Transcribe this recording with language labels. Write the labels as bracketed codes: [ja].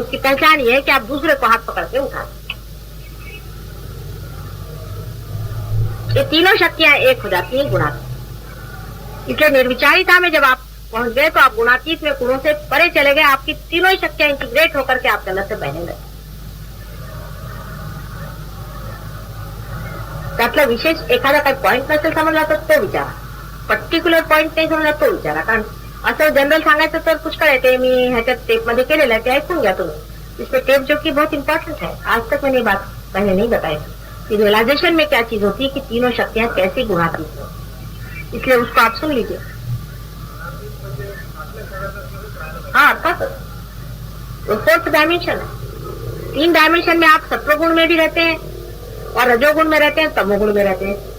[hi] उसकी पहचान ये है कि आप दूसरे को हाथ पकड़ के उठाते हैं। ये तीनों शक्तियां एक हो जाती हैं गुणातीत। इसलिए निर्विचारिता में जब आप पहुंच गए तो आप गुणातीत में गुणों से परे चले गए, आपकी तीनों ही शक्तियां इंटीग्रेट होकर के आपके अंदर से बहने लगे। [mr] त्यातला विशेष एखादा काही पॉइंट नसेल समजला तर तो विचारा, पर्टिक्युलर पॉइंट नाही समजला तो विचारा, कारण असं जनरल सांगायचं तर पुष्कळ आहे, ते मी ह्याच्यात टेप मध्ये केलेलं आहे, ते ऐकून घ्या तुम्ही। [hi] इसमें टेप जो कि बहुत इंपॉर्टेंट है, आज तक मैंने बात पहले नहीं बताई, कि रियलाइजेशन में क्या चीज होती है कि तीनों शक्तियां कैसे गुणाती हैं, इसलिए उसको आप सुन लीजिए। हाँ, वो फोर्थ डायमेंशन है। 3 डायमेंशन में आप सत्वगुण में भी रहते हैं और रजोगुण में रहते हैं, तमोगुण में रहते हैं।